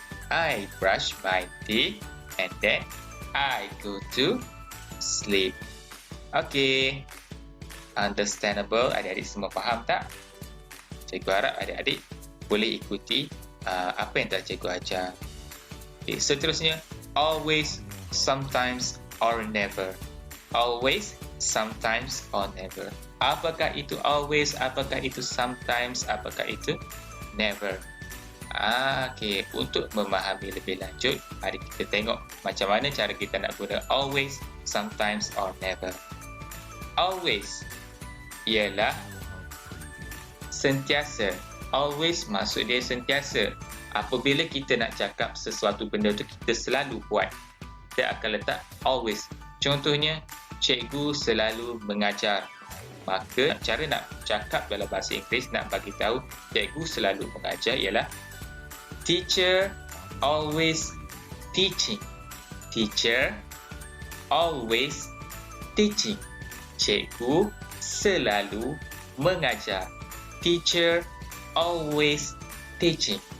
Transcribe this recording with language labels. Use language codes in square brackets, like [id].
[en] I brush my teeth and then I go to sleep. [ms] Okay. [en] Understandable. [ms] Adik-adik semua faham tak? Cikgu harap adik-adik boleh ikuti apa yang telah cikgu ajar. [en] Okay, [ms] seterusnya, [en] always, sometimes, or never. Always, sometimes, or never. [ms] Apakah itu [en] always? [ms] Apakah itu sometimes? Apakah itu never? Okay. Untuk memahami lebih lanjut, mari kita tengok macam mana cara kita nak guna [en] always, sometimes, or never. [ms] Always ialah sentiasa. Always maksud dia sentiasa. Apabila kita nak cakap sesuatu benda tu kita selalu buat, kita akan letak always. Contohnya, cikgu selalu mengajar. Maka cara nak cakap dalam bahasa Inggeris nak bagi tahu cikgu selalu mengajar ialah [en] teacher always teaching. Teacher always teaching. [ms] Cikgu selalu mengajar. [en] Teacher always teaching.